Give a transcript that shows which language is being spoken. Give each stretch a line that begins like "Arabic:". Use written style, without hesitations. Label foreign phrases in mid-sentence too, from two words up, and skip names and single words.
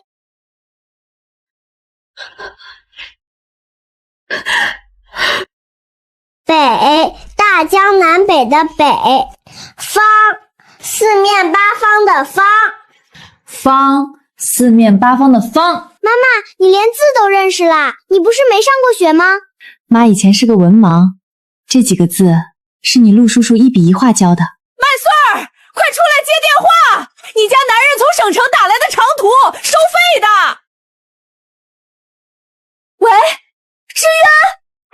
Chinese: 北，大江南北的北。方，四面八方的方。方，四面八方的方。媽媽，你連字都認識啦？你不是沒上過學嗎？媽以前是個文盲，這幾個字是你陸叔叔1筆1畫教的。麥穗兒，快出來接電話！你家男人從省城打來的長途，收費的。喂，志遠。